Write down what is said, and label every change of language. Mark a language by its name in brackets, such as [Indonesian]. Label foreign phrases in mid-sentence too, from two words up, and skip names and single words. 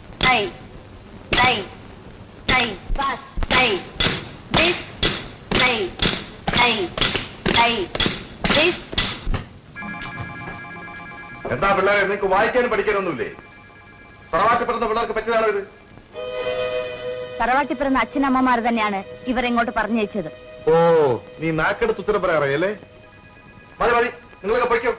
[English] Tay. Tay. Tay. Pass. Tay. This. Tay. Tay. Tay. This. [Malayalam] എന്താ പിള്ളേരെ നിങ്ങൾക്ക് വായിക്കാനും പഠിക്കാനൊന്നുമില്ലേ? തറവാട്ടി പിറന്ന പിള്ളേർക്ക് പറ്റിയതാണോ ഇത്? തറവാട്ടി പിറന്ന അച്ഛനമ്മമാർ തന്നെയാണ് ഇവരെങ്ങോട്ട് പറഞ്ഞയച്ചത്. ഓ, നീ നാക്കെടുത്ത് ഉത്തരം പറയാറിയല്ലേ? മതി മതി, നിങ്ങളൊക്കെ പഠിക്കും.